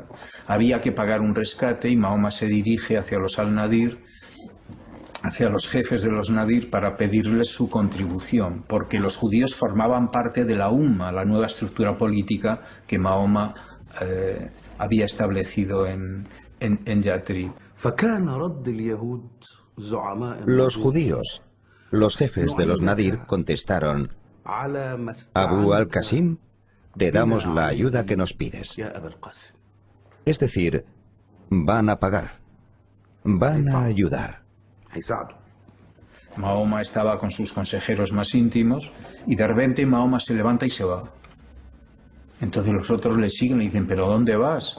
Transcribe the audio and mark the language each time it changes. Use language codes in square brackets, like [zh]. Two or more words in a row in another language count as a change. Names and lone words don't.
[es] Había que pagar un rescate y Mahoma se dirige hacia los al-Nadir, hacia los jefes de los Nadir, para pedirles su contribución, porque los judíos formaban parte de la Umma, la nueva estructura política que Mahoma había establecido en Yatrib. Los judíos, los jefes de los Nadir, contestaron: Abu al-Qasim, te damos la ayuda que nos pides. Es decir, van a pagar, van a ayudar. Mahoma estaba con sus consejeros más íntimos y de repente Mahoma se levanta y se va. Entonces los otros le siguen y dicen: ¿pero dónde vas?